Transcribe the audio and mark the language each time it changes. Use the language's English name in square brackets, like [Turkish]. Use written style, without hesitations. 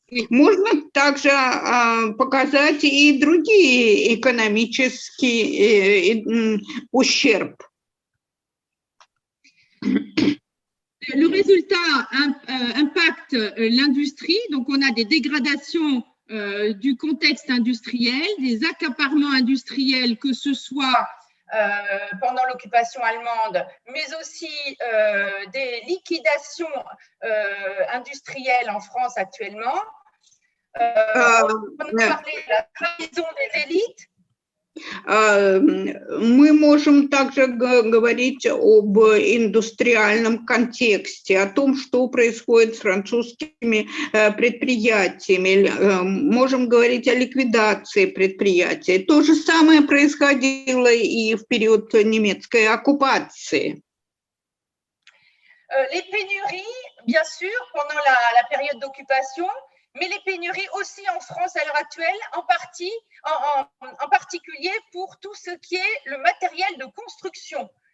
[Russian] Можно также показать и другие экономические ущерб. [French] Le résultat impacte l'industrie, donc on a des dégradations du contexte industriel, des accaparements industriels, que ce soit pendant l'occupation allemande, mais aussi des liquidations industrielles en France actuellement. On a parlé de la trahison des élites [Russian] Мы можем также говорить об индустриальном контексте, о том, что происходит с французскими предприятиями. Можем говорить о ликвидации предприятий. То же самое происходило и в период немецкой оккупации. [French] Les pénuries, bien sûr, pendant la période d'occupation, mais les pénuries aussi en France à l'heure actuelle, en particulier pour tout ce qui est le matériel de construction.